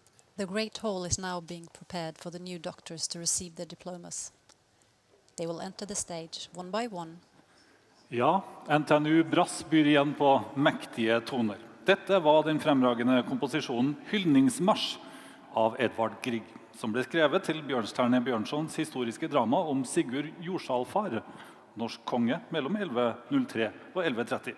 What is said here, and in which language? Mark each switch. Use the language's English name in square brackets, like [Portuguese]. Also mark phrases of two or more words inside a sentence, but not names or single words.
[English] The Great Hall is now being prepared for the new doctors to receive their diplomas. They will enter the stage one by one. [Norwegian] Ja, NTNU Brass byr igjen på mektige toner. Dette var den fremragende komposisjonen Hyldningsmarsj av Edvard Grieg, som ble skrevet til Bjørnstjerne Bjørnsons historiske drama om Sigurd Jorsalfar, norsk konge mellom 1103 og 1130.